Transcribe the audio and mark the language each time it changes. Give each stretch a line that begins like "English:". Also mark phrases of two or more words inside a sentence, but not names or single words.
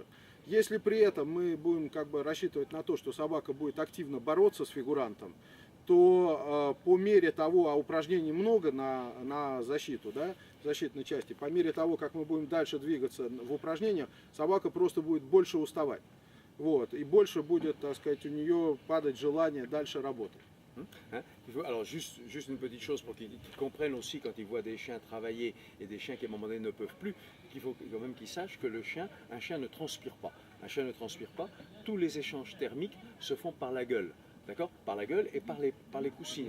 Russian: Если при этом мы будем как бы рассчитывать на то, что собака будет активно бороться с фигурантом, то по мере того, а упражнений много на защиту, да, защитной части, по мере того, как мы будем дальше двигаться в упражнениях, собака просто будет больше уставать. Вот, и больше будет, так сказать, у нее падать желание дальше работать.
French: Alors juste une petite chose pour qu'ils comprennent aussi quand ils voient des chiens travailler et des chiens qui à un moment donné ne peuvent plus, qu'il faut quand même qu'ils sachent que un chien ne transpire pas. Un chien ne transpire pas. Tous les échanges thermiques se font par la gueule. D'accord? Par la gueule et par les coussinets.